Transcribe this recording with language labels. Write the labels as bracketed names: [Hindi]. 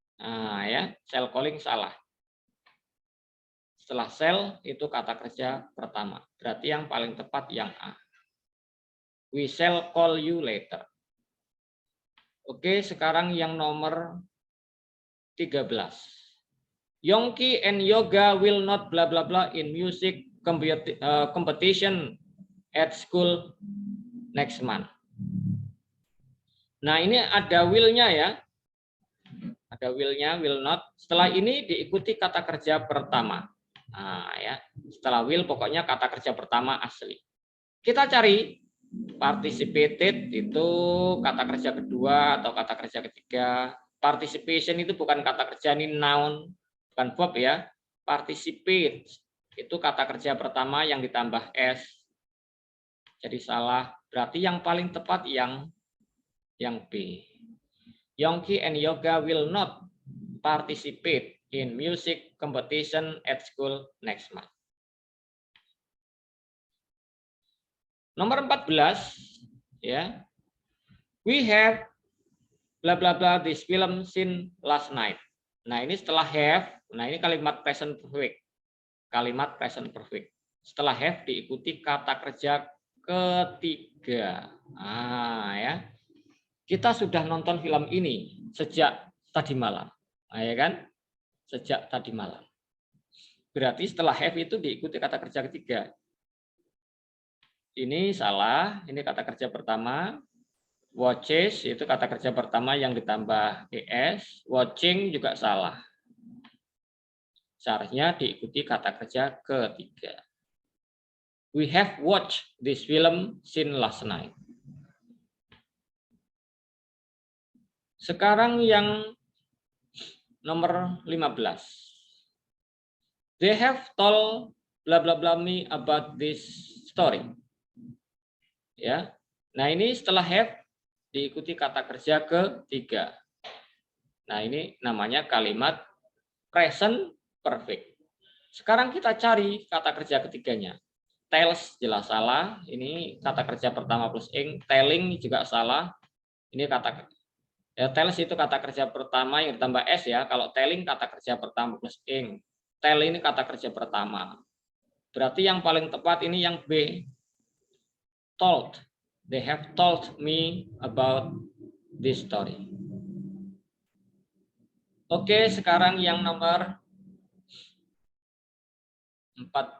[Indonesian] Nah ya, shall calling salah. Setelah shall itu kata kerja pertama. Berarti yang paling tepat yang A. [English] We shall call you later. [Indonesian] Oke, sekarang yang nomor 13. [English] Yongki and Yoga will not bla bla bla in music competition at school next month. [Indonesian] Nah, ini ada will-nya ya. Ada will-nya, will not. Setelah ini diikuti kata kerja pertama. Nah, ya. Setelah will pokoknya kata kerja pertama asli. Kita cari participated itu kata kerja kedua atau kata kerja ketiga. Participation itu bukan kata kerja, ini noun, bukan verb ya. Participate itu kata kerja pertama yang ditambah s. Jadi salah. Berarti yang paling tepat yang B. [English] Yongki and Yoga will not participate in music competition at school next month. [Indonesian] Nomor 14 ya. [English] We have bla bla bla this film scene last night. [Indonesian] Nah, ini setelah have, nah ini kalimat present perfect. Kalimat present perfect. Setelah have diikuti kata kerja ketiga. Ah ya. Kita sudah nonton film ini sejak tadi malam. Nah, ya kan? Sejak tadi malam. Berarti setelah have itu diikuti kata kerja ketiga. Ini salah, ini kata kerja pertama. Watches itu kata kerja pertama yang ditambah es. Watching juga salah. Seharusnya diikuti kata kerja ketiga. [English] We have watched this film since last night. [Indonesian] Sekarang yang nomor 15. [English] They have told bla bla bla me about this story. [Indonesian] Ya. Nah, ini setelah have diikuti kata kerja ketiga. Nah, ini namanya kalimat present perfect. Sekarang kita cari kata kerja ketiganya. Tells jelas salah. Ini kata kerja pertama plus ing. Telling juga salah. Ini kata ya, tells itu kata kerja pertama yang ditambah s ya. Kalau telling kata kerja pertama plus ing. Tell ini kata kerja pertama. Berarti yang paling tepat ini yang B. Told. [English] They have told me about this story. [Indonesian] Oke, sekarang yang nomor 16.